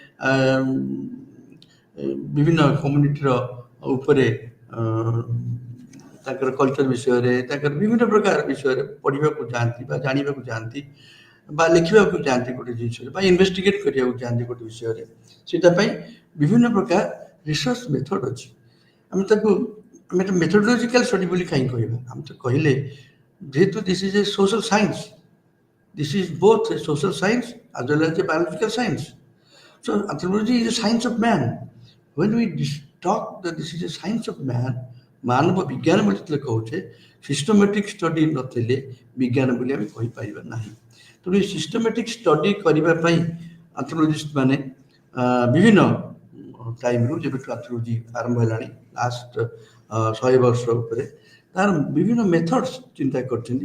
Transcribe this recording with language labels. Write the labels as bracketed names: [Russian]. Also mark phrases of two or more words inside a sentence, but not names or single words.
[Odia] ବିଭିନ୍ନ କମ୍ୟୁନିଟିର ଉପରେ ତାଙ୍କର କଲଚର ବିଷୟରେ ତାଙ୍କର ବିଭିନ୍ନ ପ୍ରକାର ବିଷୟରେ ପଢ଼ିବାକୁ ଯାଆନ୍ତି ବା ଜାଣିବାକୁ ଯାଆନ୍ତି ବା ଲେଖିବାକୁ ଯାଆନ୍ତି ଗୋଟେ ଜିନିଷରେ ବା ଇନଭେଷ୍ଟିଗେଟ୍ କରିବାକୁ ଯାଆନ୍ତି ଗୋଟେ ବିଷୟରେ, ସେଇଟା ପାଇଁ ବିଭିନ୍ନ ପ୍ରକାର [English] research method [Odia] ଅଛି। ଆମେ ତାକୁ ଆମେ [English] methodological study [Odia] ବୋଲି କାହିଁ କହିବା? ଆମେ ତ କହିଲେ ଯେହେତୁ [English] this is a social science, this is both a social science as well as a biological science. So anthropology is a science of man. When we talk that this is a science of man, [Odia] ମାନବ ବିଜ୍ଞାନ ବୋଲି ଯେତେବେଳେ କହୁଛେ, [English] systematic study [Odia] ନଥିଲେ ବିଜ୍ଞାନ ବୋଲି ଆମେ କହିପାରିବା ନାହିଁ। ତେଣୁ ଏ [English] systematic study [Odia] କରିବା ପାଇଁ ଆନ୍ଥ୍ରୋପୋଲୋଜିଷ୍ଟ ମାନେ ବିଭିନ୍ନ ଟାଇମ୍ରୁ ଯେବେଠୁ ଆନ୍ଥ୍ରୋପୋଲୋଜି ଆରମ୍ଭ ହେଲାଣି ଲାଷ୍ଟ 100 ବର୍ଷ ଉପରେ ତାର ବିଭିନ୍ନ ମେଥଡ୍ସ ଚିନ୍ତା କରିଛନ୍ତି।